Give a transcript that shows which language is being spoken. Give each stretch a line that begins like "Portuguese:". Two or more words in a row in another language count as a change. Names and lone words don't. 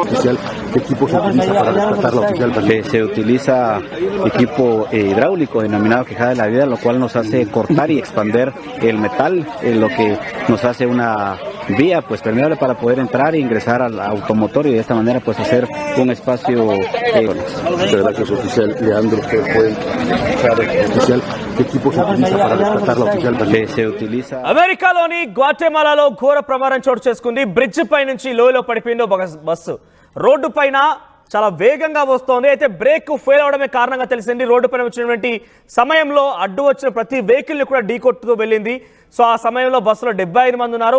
Spanish: ¿Qué equipo se utiliza para rescatar la oficial? Se utiliza equipo hidráulico denominado quejada de la vida, lo cual nos hace cortar y expander el metal, lo que nos hace una vía pues permeable para poder entrar e ingresar al automotor y de esta manera pues hacer un espacio. Gracias, oficial Leandro, que fue oficial. ¿Qué equipo se utiliza para rescatar la oficial? Se utiliza.
Telugu: అమెరికాలోని గ్వాటెమాలాలో ఘోర ప్రమాదం చోటు చేసుకుంది. బ్రిడ్జ్ పై నుంచి లోయలో పడిపోయిందో బస్సు. రోడ్డు పైన చాలా వేగంగా వస్తోంది. అయితే
English: brake fail
Telugu: అవడమే కారణంగా తెలిసింది. రోడ్డు పైన వచ్చినటువంటి సమయంలో అడ్డు వచ్చిన ప్రతి వెహికల్ని కూడా ఢీకొట్టుతూ వెళ్ళింది. సో ఆ సమయంలో బస్సులో 75 మంది ఉన్నారు.